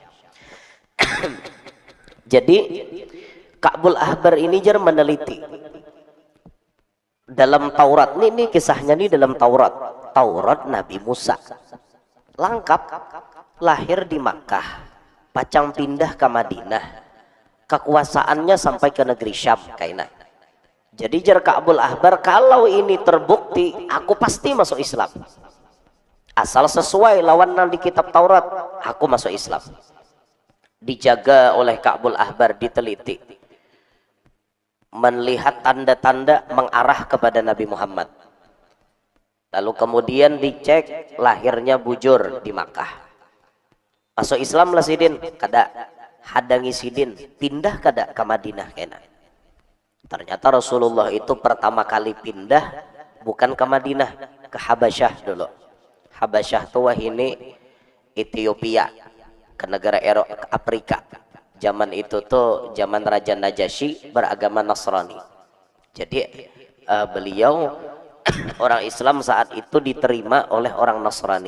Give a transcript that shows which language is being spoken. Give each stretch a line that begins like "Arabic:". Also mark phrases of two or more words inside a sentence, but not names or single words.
Banjar: jadi Ka'bul Ahbar ini jar meneliti dalam Taurat ini kisahnya nih dalam Taurat Nabi Musa lengkap lahir di Makkah pacang pindah ke Madinah kekuasaannya sampai ke negeri Syam kaina jadi jar Ka'bul Ahbar kalau ini terbukti aku pasti masuk Islam asal sesuai lawan di kitab Taurat, aku masuk Islam. Dijaga oleh Ka'bul Ahbar, diteliti, melihat tanda-tanda mengarah kepada Nabi Muhammad. Lalu kemudian dicek, lahirnya bujur di Makkah. Masuk Islam lah sidin, kada hadangi sidin, pindah kada ke Madinah kena. Ternyata Rasulullah itu pertama kali pindah bukan ke Madinah, ke Habasyah dulu. Habasyah itu ini Ethiopia, ke negara Afrika. Zaman itu tuh zaman Raja Najasyi beragama Nasrani. Jadi beliau orang Islam saat itu diterima oleh orang Nasrani.